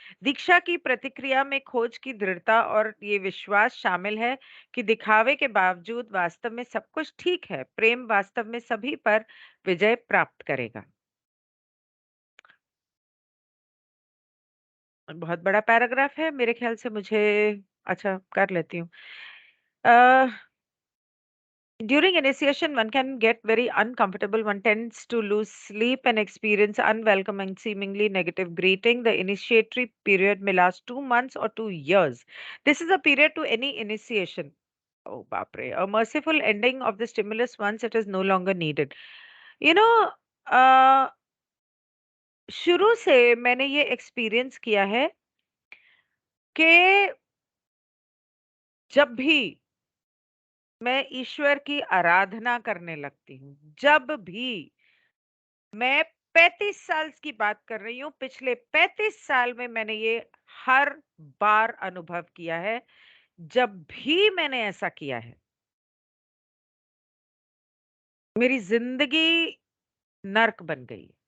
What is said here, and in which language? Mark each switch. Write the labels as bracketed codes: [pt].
[hi] दीक्षा की प्रतिक्रिया में खोज की दृढ़ता और ये विश्वास शामिल है कि दिखावे के बावजूद वास्तव में सब कुछ ठीक है। प्रेम वास्तव में सभी पर विजय प्राप्त करेगा। बहुत बड़ा पैराग्राफ है मेरे ख्याल से मुझे अच्छा कर लेती हूँ। [en] Uh, During initiation, one can get very uncomfortable. One tends to lose sleep and experience unwelcome and seemingly negative greeting. The initiatory period may last 2 months or 2 years. This is a period to any initiation. Oh, bapre. A merciful ending of the stimulus once it is no longer needed. You know, [hi] uh, शुरू से मैंने ये experience किया है कि जब भी मैं ईश्वर की आराधना करने लगती हूँ, जब भी मैं 35 साल की बात कर रही हूँ, पिछले 35 साल में मैंने ये हर बार अनुभव किया है, जब भी मैंने ऐसा किया है, मेरी ज़िंदगी नर्क बन गई।